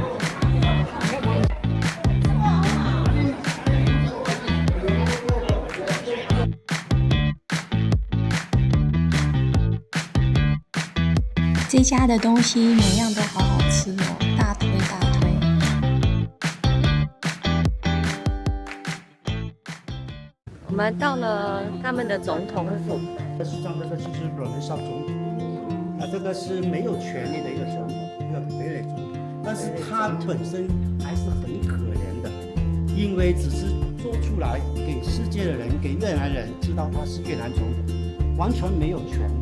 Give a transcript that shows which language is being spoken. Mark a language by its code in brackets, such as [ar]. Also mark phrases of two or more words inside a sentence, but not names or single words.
[zh] 這家的東西每樣都好好吃哦，大推大推。我們到了他們的總統府。事實上，這個就是阮文紹總統，這個是沒有權力的一個總統，一個傀儡總統，但是他本身還是很可憐的，因為只是做出來給世界的人，給越南人知道他是越南總統，完全沒有權力。